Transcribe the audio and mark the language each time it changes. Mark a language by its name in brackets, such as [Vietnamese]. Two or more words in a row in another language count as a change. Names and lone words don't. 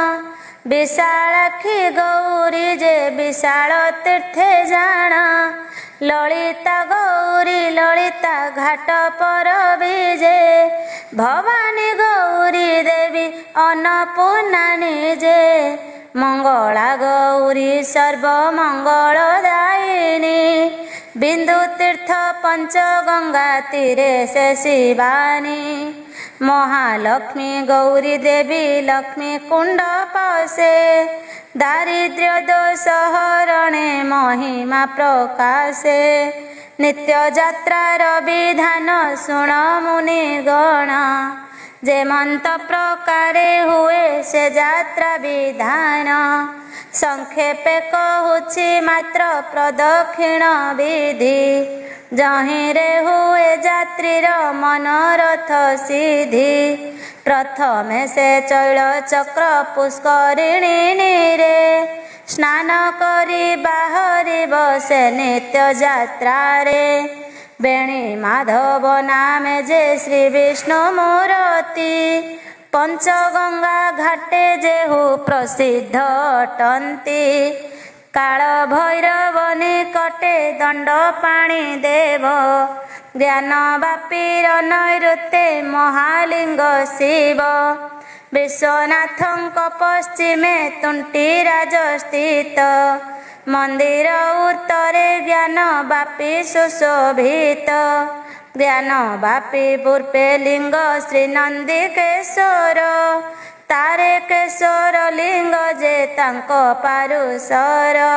[Odia] ବିଶାଳାକ୍ଷୀ ଗୌରୀ ଯେ ବିଶାଳ ତୀର୍ଥେ ଜାଣ ଲଳିତା ଗୌରୀ ଲଳିତା ଘାଟ ପର ବିଜେ ଭବାନୀ ଗୌରୀ ଦେବୀ ଅନ୍ନପୂର୍ଣ୍ଣା ନିଜେ ମଙ୍ଗଳା ଗୌରୀ ସର୍ବମଙ୍ଗଳଦାୟିନୀ ବିନ୍ଦୁ ତୀର୍ଥ ପଞ୍ଚଗଙ୍ଗା ତୀରେ ସେ ଶିବାନୀ ମହାଲକ୍ଷ୍ମୀ ଗୌରୀ ଦେବୀ ଲକ୍ଷ୍ମୀ କୁଣ୍ଡ ପସେ ଦାରିଦ୍ର୍ୟ ଦୋଷ ହରଣେ ମହିମା ପ୍ରକାଶେ ନିତ୍ୟ ଯାତ୍ରାର ବିଧାନ ଶୁଣ ମୁନିଗଣ ଯେ ମନ୍ତ ପ୍ରକାରେ ହୁଏ ସେ ଯାତ୍ରା ବିଧାନ ସଂକ୍ଷେପେ କହୁଛି ମାତ୍ର ପ୍ରଦକ୍ଷିଣ ବିଧି ଯହିଁରେ ହୁଏ ଯାତ୍ରୀର ମନୋରଥ ସିଦ୍ଧି ପ୍ରଥମେ ସେ ଚୈଳ ଚକ୍ର ପୁଷ୍କରିଣୀ ନୀରେ ସ୍ନାନ କରି ବାହାରିବ ସେ ନିତ୍ୟ ଯାତ୍ରା ରେ ବେଣୀ ମାଧବ ନାମେ ଯେ ଶ୍ରୀ ବିଷ୍ଣୁ ମୂର୍ତ୍ତି ପଞ୍ଚଗଙ୍ଗା ଘାଟେ ଯେହୁ ପ୍ରସିଦ୍ଧ ଅଟନ୍ତି କାଳ ଭୈରବ ନିକଟେ ଦଣ୍ଡ ପାଣି ଦେବ ଜ୍ଞାନ ବାପୀର ନୈଋତ୍ୟେ ମହାଲିଙ୍ଗ ଶିବ ବିଶ୍ୱନାଥଙ୍କ ପଶ୍ଚିମେ ତୁଣ୍ଟିରାଜ ସ୍ଥିତ ମନ୍ଦିର ଉତ୍ତରେ ଜ୍ଞାନ ବାପୀ ସୁଶୋଭିତ ଜ୍ଞାନ ବାପୀ ପୂର୍ବେ ଲିଙ୍ଗ ଶ୍ରୀ ନନ୍ଦିକେଶ୍ୱର ତାରେ କେଶର ଲିଙ୍ଗ ଯେ ତାଙ୍କୋ ପାରୁସର